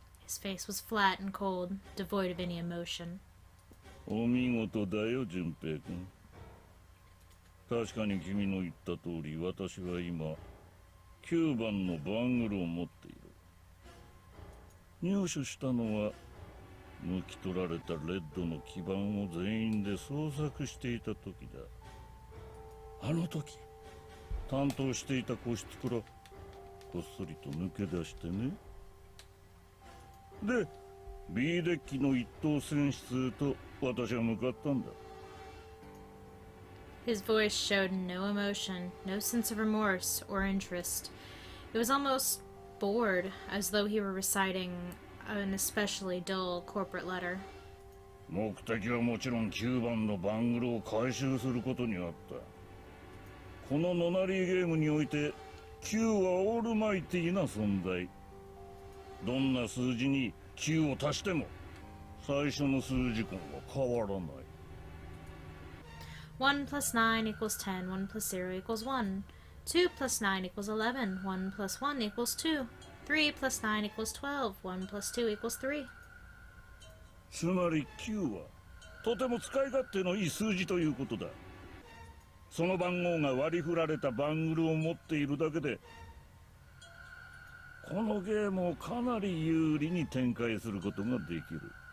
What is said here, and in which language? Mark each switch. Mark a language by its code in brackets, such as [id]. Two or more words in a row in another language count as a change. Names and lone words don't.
[en] His face was flat and cold, devoid of any emotion. [ja] お見事だよ、純平君。確かに君の言った通り、私は今9番のバングルを持っている。入手したのは抜き取られたレッドの基板を全員で捜索していた時だ。あの時担当していた個室からこっそりと抜け出してね。で B デッキの一等船室へと私は向かったんだ。 [en] His voice showed no emotion, no sense of remorse or interest. It was almost bored, as though he were reciting an especially dull corporate letter. [ja] 目的はもちろん9番のバングルを回収することにあった。このノナリーゲームにおいて9はオールマイティーな存在。どんな数字に9を足しても最初の数字根は変わらない。 [en] 1 plus 9 equals 10, 1 plus 0 equals 1. 2 plus 9 equals 11, 1 plus 1 equals 2. 3 plus 9 equals 12, 1 plus 2 equals 3. [ja] つまり9はとても使い勝手のいい数字ということだ。その番号が割り振られたバングルを持っているだけでこのゲームをかなり有利に展開することができる。